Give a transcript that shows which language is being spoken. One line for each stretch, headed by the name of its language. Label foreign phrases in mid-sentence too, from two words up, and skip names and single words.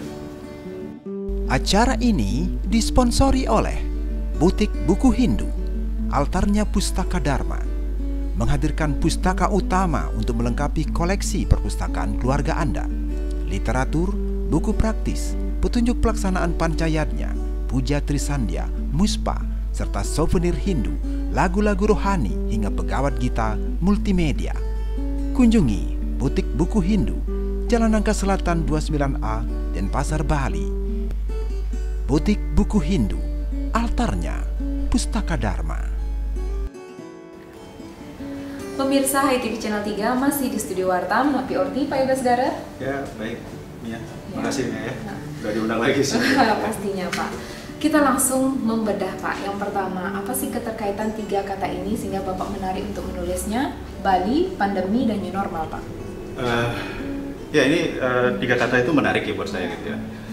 Indonesian: Acara ini disponsori oleh Butik Buku Hindu, Altarnya Pustaka Dharma, menghadirkan pustaka utama untuk melengkapi koleksi perpustakaan keluarga Anda, literatur, buku praktis, petunjuk pelaksanaan pancayatnya, puja Trisandya, muspa, serta souvenir Hindu, lagu-lagu rohani hingga pegawat gita multimedia. Kunjungi Butik Buku Hindu, Jalan Nangka Selatan 29A, Denpasar, Bali. Butik Buku Hindu, Altarnya Pustaka Dharma. Pemirsa HITV Channel 3 masih di studio Wartam, Napi Orti, Pak Yoga Segara. Ya, baik, Mia. Makasih Mia ya. Udah diundang lagi sih. Pastinya Pak. Kita langsung membedah Pak. Yang pertama, apa sih keterkaitan tiga kata ini sehingga Bapak menarik untuk menulisnya? Bali, pandemi, dan
English: new normal
Indonesian: Pak. Ya ini tiga kata itu menarik ya buat saya gitu ya.